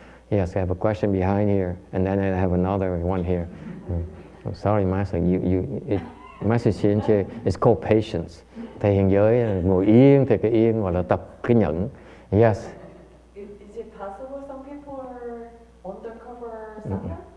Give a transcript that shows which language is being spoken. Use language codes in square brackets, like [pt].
[en] Yes, I have a question behind here, and then I have another one here. I'm sorry, Master. Master Shinche, it's called patience. [vi] Thầy hiện giới ngồi yên thì cái yên gọi là tập cái nhẫn. [en] Yes. Is it possible some people are undercover Sangha?